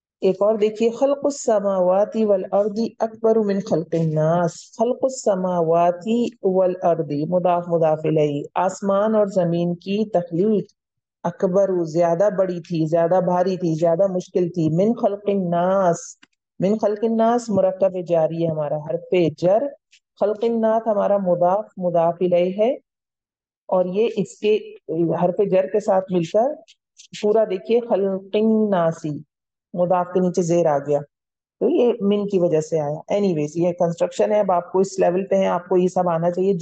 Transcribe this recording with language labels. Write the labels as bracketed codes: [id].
[ur] ایک اور دیکھیے, [ar] خلق السماوات والارض اکبر من خلق الناس. [ur] خلق السماوات والارض مضاف مضاف الیہ, آسمان اور زمین کی تخلیق اکبر زیادہ بڑی تھی, زیادہ بھاری تھی, زیادہ مشکل تھی. من خلق الناس, من خلق الناس مرکب جاری ہے ہمارا, حرف جر. خلق الناس ہمارا مضاف مضاف الیہ ہے, اور یہ اس کے حرف جر کے ساتھ مل کر پورا دیکھیے خلق الناسی, مضاف کے نیچے زیر آ گیا, تو یہ من کی وجہ سے آیا. [en] anyways [ur] یہ کنسٹرکشن ہے, اب آپ کو اس لیول پہ ہیں, آپ کو یہ سب آنا چاہیے.